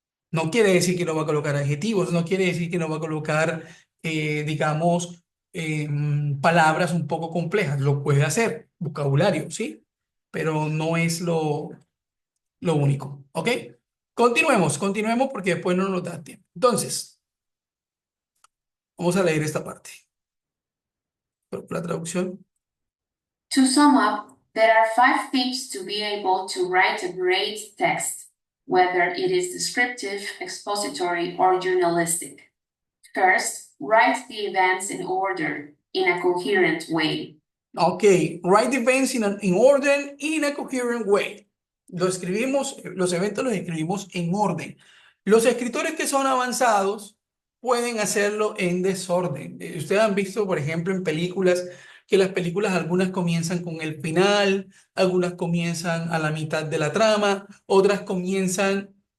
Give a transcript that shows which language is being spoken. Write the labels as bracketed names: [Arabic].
[Spanish] No quiere decir que no va a colocar adjetivos, no quiere decir que no va a colocar, digamos, palabras un poco complejas. Lo puede hacer, vocabulario, ¿sí? Pero no es lo único, ¿ok? Continuemos porque después no nos da tiempo. Entonces, vamos a leer esta parte. La traducción. [English] To sum up, there are 5 things to be able to write a great text, whether it is descriptive, expository, or journalistic. First, write the events in order, in a coherent way. Ok, write the events in order, in a coherent way. [Spanish] Los eventos los escribimos en orden. Los escritores que son avanzados pueden hacerlo en desorden. Ustedes han visto, por ejemplo, en películas, que las películas algunas comienzan con el final, algunas comienzan a la mitad de la trama, otras comienzan